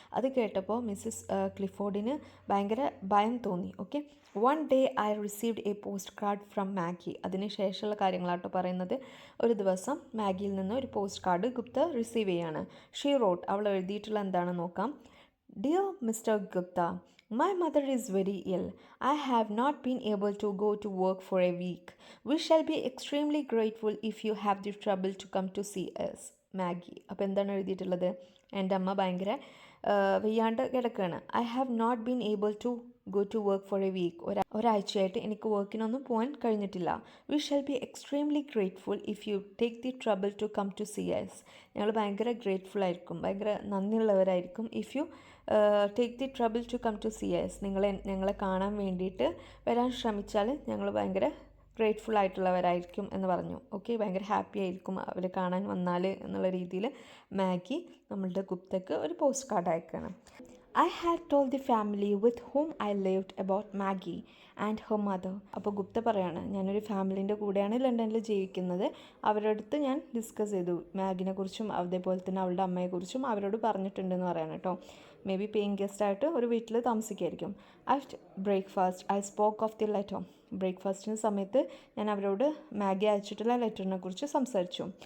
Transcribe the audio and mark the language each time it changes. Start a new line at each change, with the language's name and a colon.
Malayalam: അത് കേട്ടപ്പോൾ മിസ്സസ് ക്ലിഫോർഡിന് ഭയങ്കര ഭയം തോന്നി. Okay.
English: One day I received a postcard from Maggie.
Malayalam: അതിന് ശേഷമുള്ള കാര്യങ്ങളാട്ടോ പറയുന്നത്. ഒരു ദിവസം മാഗിയിൽ നിന്ന് ഒരു പോസ്റ്റ് കാർഡ് ഗുപ്ത റിസീവ് ചെയ്യാണ്.
English: She wrote.
Malayalam: അവൾ എഴുതിയിട്ടുള്ള എന്താണെന്ന് നോക്കാം.
English: Dear Mr. Gupta, my mother is very ill. I have not been able to go to work for a week. We shall be extremely grateful if you have the trouble to come to see us.
Malayalam: Maggie. അപ്പോൾ എന്താണ് എഴുതിയിട്ടുള്ളത്? എൻ്റെ അമ്മ ഭയങ്കര വയ്യാണ്ട് കിടക്കുകയാണ്.
English: I have not been able to go to work for a week.
Malayalam: ഒരാഴ്ചയായിട്ട് എനിക്ക് വർക്കിനൊന്നും പോകാൻ കഴിഞ്ഞിട്ടില്ല.
English: We shall be extremely grateful if you take the trouble to come to see us.
Malayalam: ഞങ്ങൾ ഭയങ്കര ഗ്രേറ്റ്ഫുൾ ആയിരിക്കും, ഭയങ്കര നന്ദിയുള്ളവരായിരിക്കും.
English: If you take the trouble to come to see us.
Malayalam: ഞങ്ങളെ കാണാൻ വേണ്ടിയിട്ട് വരാൻ ശ്രമിച്ചാൽ ഞങ്ങൾ ഭയങ്കര ഗ്രേറ്റ്ഫുൾ ആയിട്ടുള്ളവരായിരിക്കും എന്ന് പറഞ്ഞു. ഓക്കെ. ഭയങ്കര ഹാപ്പി ആയിരിക്കും അവർ കാണാൻ വന്നാൽ എന്നുള്ള രീതിയിൽ മാഗി നമ്മളുടെ ഗുപ്തയ്ക്ക് ഒരു പോസ്റ്റ് കാർഡ് അയക്കണം.
English: I had told the family with whom I lived about Maggie and her mother.
Malayalam: അപ്പോൾ ഗുപ്ത പറയാണ്, ഞാനൊരു ഫാമിലിൻ്റെ കൂടെയാണ് ലണ്ടനിൽ ജീവിക്കുന്നത്. അവരുടെ അടുത്ത് ഞാൻ ഡിസ്കസ് ചെയ്തു മാഗിനെ കുറിച്ചും അതേപോലെ തന്നെ അവളുടെ അമ്മയെക്കുറിച്ചും അവരോട് പറഞ്ഞിട്ടുണ്ടെന്ന് പറയാണ് കേട്ടോ.
English: maybe paying guest
Malayalam: ആയിട്ട് ഒരു വീട്ടിൽ താമസിക്കായിരിക്കും.
English: After breakfast I spoke of the letter.
Malayalam: ബ്രേക്ക്ഫാസ്റ്റിന് സമയത്ത് ഞാൻ അവരോട് മാഗി അയച്ചിട്ടുള്ള ലെറ്ററിനെ കുറിച്ച് സംസാരിച്ചു.